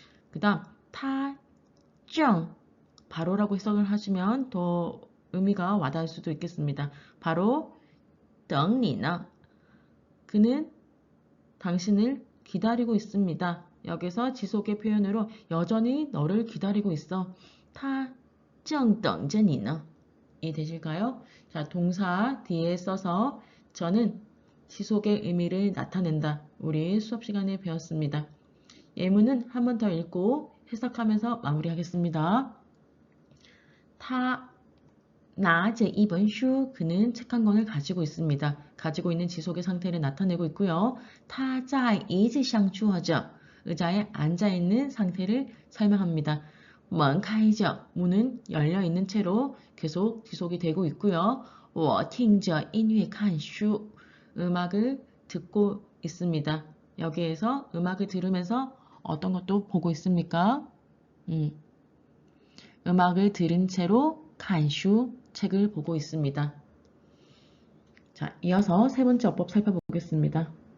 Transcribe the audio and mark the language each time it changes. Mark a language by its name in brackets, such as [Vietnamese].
[Korean] 그 다음 [Chinese] 他正 [Korean] 바로라고 해석을 하시면 더 의미가 와닿을 수도 있겠습니다. 바로 [Chinese] 等你呢 [Korean] 그는 당신을 기다리고 있습니다. 여기서 지속의 표현으로 여전히 너를 기다리고 있어. [Chinese] 他正等着你呢 [Korean] 이해되실까요? 자, 동사 뒤에 써서 저는 지속의 의미를 나타낸다. 우리 수업 시간에 배웠습니다. 예문은 한 번 더 읽고 해석하면서 마무리하겠습니다. [Chinese] 他拿着一本书 [Korean] 그는 책 한 권을 가지고 있습니다. 가지고 있는 지속의 상태를 나타내고 있고요. [Chinese] 他在椅子上坐着 [Korean] 의자에 앉아있는 상태를 설명합니다. [Chinese] 门开着 [Korean] 문은 열려있는 채로 계속 지속이 되고 있고요. [Chinese] 我听着音乐看书 [Korean] 음악을 듣고 있습니다. 여기에서 음악을 들으면서 어떤 것도 보고 있습니까? 음악을 들은 채로 [Chinese] 看书 [Korean] 책을 보고 있습니다. 자, 이어서 세 번째 어법 살펴보겠습니다.